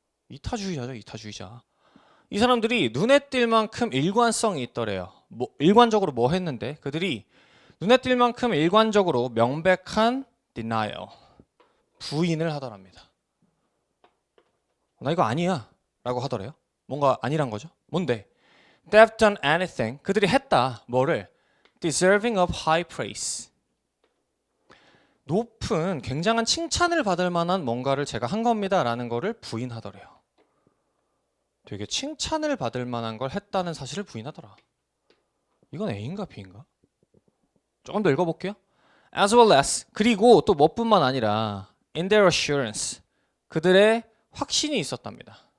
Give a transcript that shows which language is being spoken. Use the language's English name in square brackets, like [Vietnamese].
[Korean] 이타주의자죠, 이타주의자. 이 사람들이 눈에 띌 만큼 일관성이 있더래요. 일관적으로 뭐 했는데? 그들이 눈에 띌 만큼 일관적으로 명백한 denial, 부인을 하더랍니다. 나 이거 아니야 라고 하더래요. 뭔가 아니란 거죠. 뭔데? [English] They've done anything. [Korean] 그들이 했다. 뭐를? [English] Deserving of high praise. [Korean] 높은, 굉장한 칭찬을 받을 만한 뭔가를 제가 한 겁니다 라는 거를 부인하더래요. 되게 칭찬을 받을 만한 걸 했다는 사실을 부인하더라. 이건 A인가 B인가? 조금 더 읽어볼게요. [English] As well as, [Korean] 그리고 또 뭐뿐만 아니라 [English] in their assurance, [Korean] 그들의 확신이 있었답니다.